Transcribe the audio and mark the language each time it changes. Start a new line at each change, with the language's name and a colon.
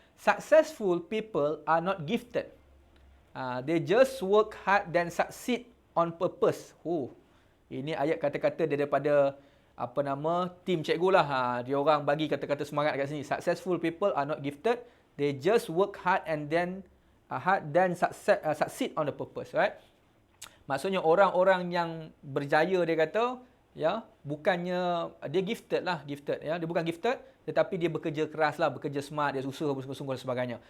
English: Successful people are not gifted. They just work hard then succeed on purpose.
Malay: Ini ayat kata-kata daripada tim cikgu lah. Dia orang bagi kata-kata semangat kat sini.
English: Successful people are not gifted. They just work hard and then dan succeed on the purpose, right?
Malay: Maksudnya orang-orang yang berjaya, dia kata, ya, bukannya dia gifted, ya. Dia bukan gifted, tetapi dia bekerja keras lah, bekerja smart, dia usaha bersungguh-sungguh dan sebagainya.